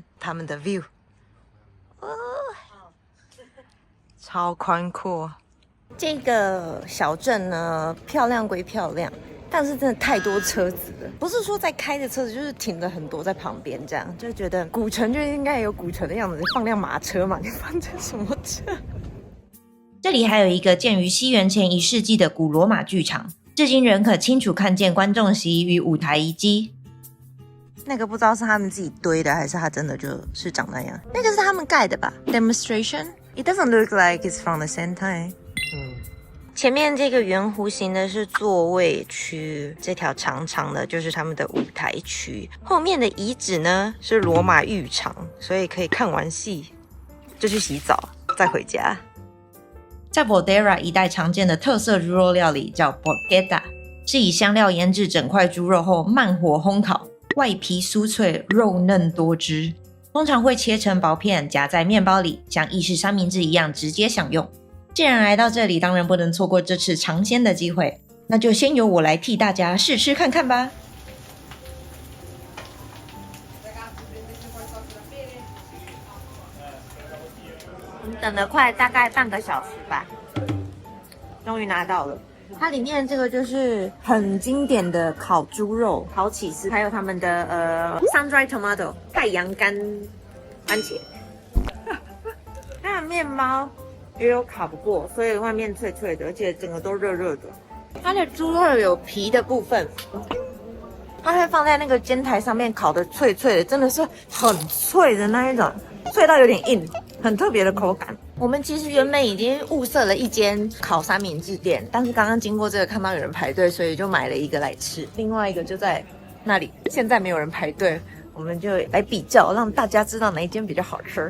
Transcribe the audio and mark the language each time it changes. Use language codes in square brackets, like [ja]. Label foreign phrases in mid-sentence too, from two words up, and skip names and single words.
[zh] 他們的 view，超寬闊。這個小鎮呢，漂亮歸漂亮，但是真的太多車子了。不是說在開的車子，就是停了很多在旁邊，這樣就覺得古城就應該有古城的樣子，放輛馬車嘛，你放這什麼車？這裡還有一個建於西元前1世紀的古羅馬劇場，至今仍可清楚看見觀眾席與舞台遺跡。那個不知道是他們自己堆的，還是它真的就是長那樣。那個是他們蓋的吧 ？Demonstration? [en] It doesn't look like it's from the same time. [zh] 前面這個圓弧形的是座位區，這條長長的就是他們的舞台區。後面的遺址呢是羅馬浴場，所以可以看完戲就去洗澡，再回家。在 Volterra 一帶常見的特色豬肉料理叫 porchetta， 是以香料醃製整塊豬肉後慢火烘烤，外皮酥脆，肉嫩多汁。通常會切成薄片夾在麵包裡，像意式三明治一樣直接享用。既然來到這裡，當然不能錯過這次嘗鮮的機會，那就先由我來替大家試吃看看吧。我們等了快大概半個小时吧，終於拿到了。它裡面这個就是很經典的烤豬肉、烤起司，還有他們的 [en] sun-dried tomato [zh] 太陽乾番茄。它的麵包也有烤不過，所以外面脆脆的，而且整個都熱熱的。它的豬肉有皮的部分，它會放在那個煎台上面烤的脆脆的，真的是很脆的那一種，脆到有點硬，很特別的口感。我們其實原本已經物色了一間烤三明治店，但是剛剛經過這個看到有人排隊，所以就買了一個來吃。另外一個就在那裡，現在沒有人排隊，我們就來比較，讓大家知道哪一間比較好吃。